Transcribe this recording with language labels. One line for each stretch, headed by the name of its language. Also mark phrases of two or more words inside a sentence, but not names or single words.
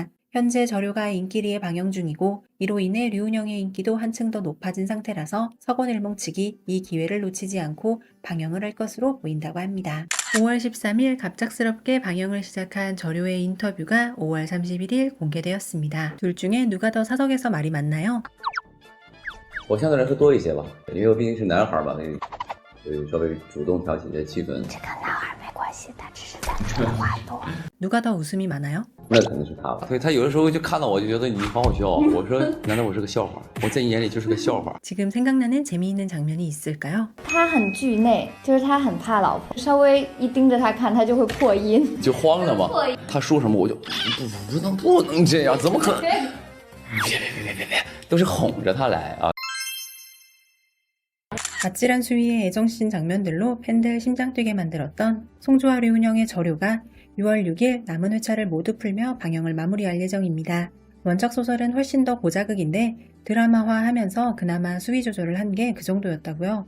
Korean: 현재 저료가 인기리에 방영 중이고 이로 인해 류은영의 인기도 한층 더 높아진 상태라서 서건일몽 측이 이 기회를 놓치지 않고 방영을 할 것으로 보인다고 합니다. 5월 13일 갑작스럽게 방영을 시작한 저료의 인터뷰가 5월 31일 공개되었습니다. 둘 중에 누가 더 사석에서 말이 많나요?
Chinese: 我相对来说多一些吧，因为我毕竟是男孩嘛，所以稍微主动挑起一些气氛。这跟男孩没关系，他只是咱说的话多。
Korean: 누가 더 웃음이 많아요?
Chinese: 那肯定是他吧。对他有的时候就看到我就觉得你好好笑，我说难道我是个笑话？我在你眼里就是个笑话。
Korean: 지금 생각나는 재미있는 장면이 있을까요?
Chinese: 他很惧内，就是他很怕老婆，稍微一盯着他看，他就会破音。就慌了嘛。他说什么我就不能这样，怎么可能？别，都是哄着他来啊。
Korean: 아찔한 수위의 애정씬 장면들로 팬들 심장 뛰게 만들었던 송조와 류은영의 저료가 6월 6일 남은 회차를 모두 풀며 방영을 마무리할 예정입니다. 원작 소설은 훨씬 더 고자극인데 드라마화하면서 그나마 수위 조절을 한 게 그 정도였다고요.